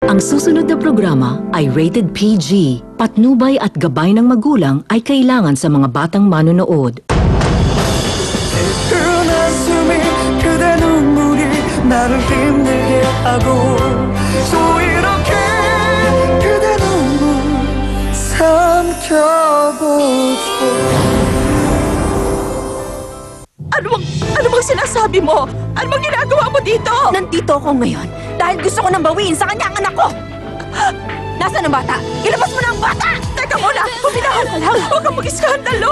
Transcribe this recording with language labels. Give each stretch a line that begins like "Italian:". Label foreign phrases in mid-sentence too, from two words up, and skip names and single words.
Filipino: Ang susunod na programa ay rated PG. Patnubay at gabay ng magulang ay kailangan sa mga batang manonood.
Korean: 그대 눈물이 나를 힘들게 하고 또 이렇게 그대 눈물 삼켜보죠.
Filipino: Ano bang sinasabi mo? Ano bang ginagawa mo dito? Nandito ako ngayon dahil gusto ko nang bawiin sa kanya ang anak ko. Nasaan ang bata? Ilabas mo na ang bata! Teka muna! Puminahan ka lang! Huwag kang mag-iskandalo!